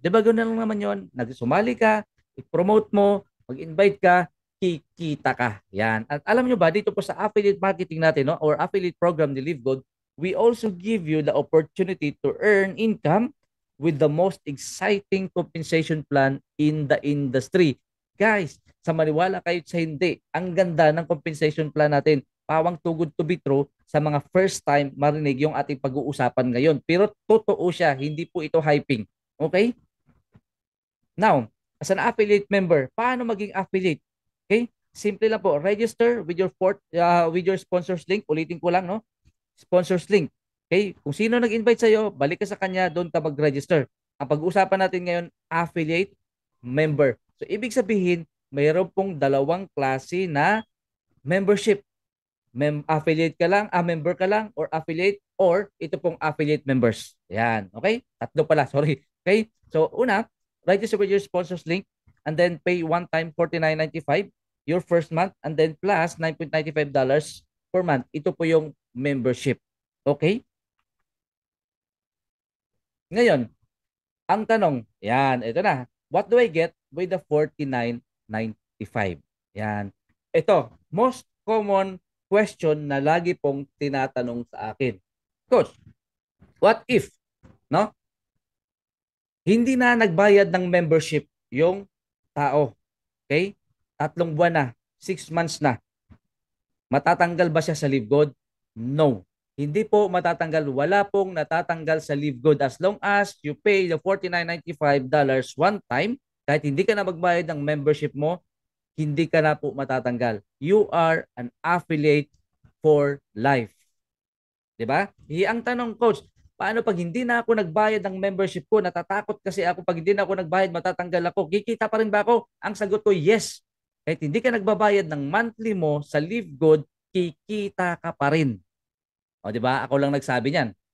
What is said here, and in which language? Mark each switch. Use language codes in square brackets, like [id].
[tl] Di ba ganoon lang naman yon? Nagsumali ka, i-promote mo, mag-invite ka, kikita ka. Yan. At alam nyo ba, dito po sa affiliate marketing natin, no? [en] Or affiliate program ni Live Good, we also give you the opportunity to earn income with the most exciting compensation plan in the industry. [tl] Guys, sa maniwala kayo sa hindi, ang ganda ng compensation plan natin. Pawang tugod [en] to be true [tl] sa mga first time marinig yung ating pag-uusapan ngayon. Pero totoo siya, hindi po ito hyping. Okay? [en] Now, as an affiliate member, [tl] paano maging [en] affiliate? Okay? [tl] Simple lang po, [en] register with your sponsors link. [tl] Ulitin ko lang, no? [en] Sponsors link. Okay? [tl] Kung sino nag-invite sa'yo, balik ka sa kanya, doon ka mag-register. Ang pag-uusapan natin ngayon, affiliate member. So, ibig sabihin, mayroon pong dalawang klase na membership. Affiliate ka lang, member ka lang, or affiliate, or ito pong affiliate members. Yan. Okay? Tatlo pala, sorry. Okay? [en] So, una, register with your sponsors link, and then pay one time $49.95 your first month, and then plus $9.95 per month. [tl] Ito po yung membership. Okay? Ngayon, ang tanong, yan, ito na. [en] What do I get with the $49.95? Yan. Ito, most common question [tl] na lagi pong tinatanong sa akin. [en] Coach, what if, no? [tl] Hindi na nagbayad ng membership yung tao. Okay? 3 buwan na, 6 months na. Matatanggal ba siya sa Live Good? No. Hindi po matatanggal. Wala pong natatanggal sa [en] Live Good as long as you pay the $49.95 one time. [tl] Kahit hindi ka na magbayad ng membership mo, hindi ka na po matatanggal. [en] You are an affiliate for life. [tl] 'Di ba? Ang tanong, coach, paano pag hindi na ako nagbayad ng membership ko? Natatakot kasi ako pag hindi na ako nagbayad, matatanggal ako. Kikita pa rin ba ako? Ang sagot ko, yes. Kahit hindi ka nagbabayad ng monthly mo sa Live Good, kikita ka pa rin. O 'di ba? Ako lang nagsabi niyan.